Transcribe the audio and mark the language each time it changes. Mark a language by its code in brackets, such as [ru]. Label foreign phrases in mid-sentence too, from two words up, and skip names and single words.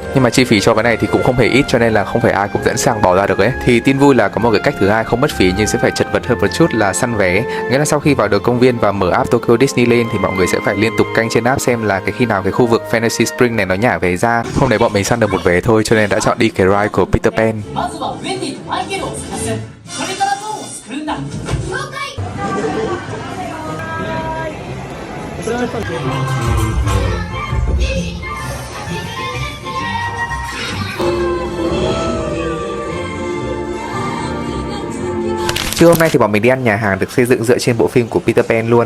[vi] Nhưng mà chi phí cho cái này thì cũng không hề ít, cho nên là không phải ai cũng sẵn sàng bỏ ra được ấy. Thì tin vui là có một cái cách thứ hai không mất phí nhưng sẽ phải chật vật hơn một chút là săn vé. Nghĩa là sau khi vào được công viên và mở app Tokyo Disney lên thì mọi người sẽ phải liên tục canh trên app xem là cái khi nào cái khu vực Fantasy Spring này nó nhả vé ra. Hôm nay bọn mình săn được một vé thôi cho nên đã chọn đi cái ride của Peter Pan. [ja] まずはウェンディとマイケルを探す。それからゾーンを作るんだ。了解。 [vi] Trưa hôm nay thì bọn mình đi ăn nhà hàng được xây dựng dựa trên bộ phim của Peter Pan luôn.